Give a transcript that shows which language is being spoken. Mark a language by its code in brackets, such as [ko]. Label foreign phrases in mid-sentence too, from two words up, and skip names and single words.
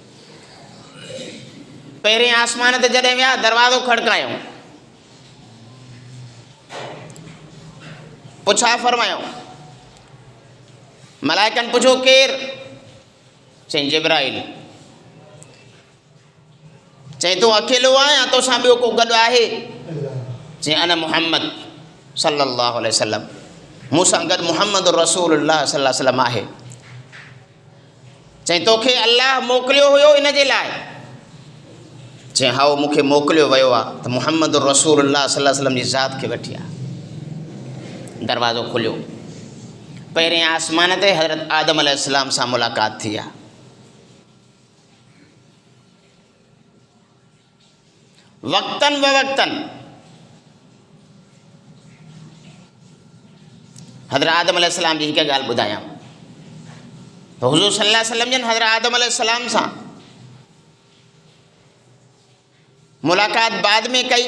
[sd] पहिरें आसमान ते जॾहिं विया दरवाज़ो खड़कायो, पुछा फरमायो, मलाइकनि पुछो केरु? चई जिब्राइल। चई तूं अकेलो आहे या तोसां ॿियो को गॾु आहे? [ar] चई أنا محمد صلى الله عليه وسلم, [sd] मूंसां गॾु [ar] محمد رسول الله صلى الله عليه وسلم [sd] आहे। चई तोखे अल्लाह मोकिलियो हुयो इन जे लाइ? चई हा मूंखे मोकिलियो वियो आहे त [ar] محمد رسول الله صلى الله عليه وسلم [sd] जी ज़ात खे वठी आहे। दरवाज़ो खुलियो। पहिरें आसमान ते हज़रत आदम अलैहिस्सलाम सां मुलाक़ात थी आहे। वक़्तन ब वक़्तन हज़रत आदम अलैहिस्सलाम जी हिकु ॻाल्हि ॿुधायां त हुज़ूर [ar] صلى الله عليه وسلم [sd] जन हज़रत आदम अलैहिस्सलाम सां मुलाक़ात बाद में कई।